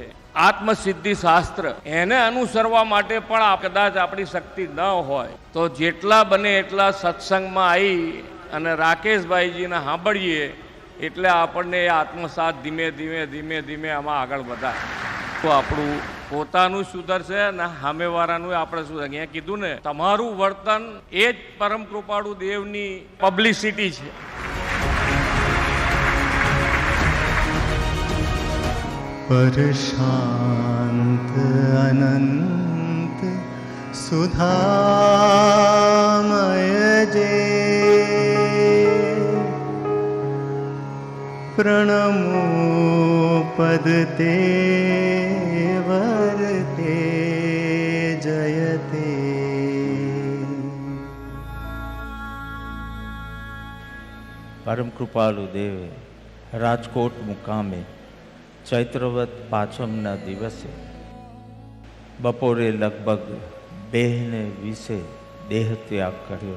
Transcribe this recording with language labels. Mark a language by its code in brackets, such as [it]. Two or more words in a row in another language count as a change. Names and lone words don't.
[gu] આત્મસિદ્ધિ શાસ્ત્ર એને અનુસરવા માટે પણ કદાચ આપણી શક્તિ ન હોય તો જેટલા બને એટલા સત્સંગમાં આવી અને રાકેશભાઈજીને સાંભળીએ એટલે આપણને એ આત્મસાત ધીમે ધીમે ધીમે ધીમે આમાં આગળ વધાય તો આપણું પોતાનું સુધરશે અને સામેવાળાનું આપણે શું અહીંયા કીધું ને, તમારું વર્તન એ જ પરમ કૃપાળુ દેવની પબ્લિસિટી છે. પરશાંત અનંત સુધામય જે પ્રણમો પદતે વરતે જયતે. પરમ કૃપાળુ દેવે રાજકોટ મુકામે ચૈત્રવદ પાંચમના દિવસે બપોરે લગભગ 2:20 દેહ ત્યાગ કર્યો.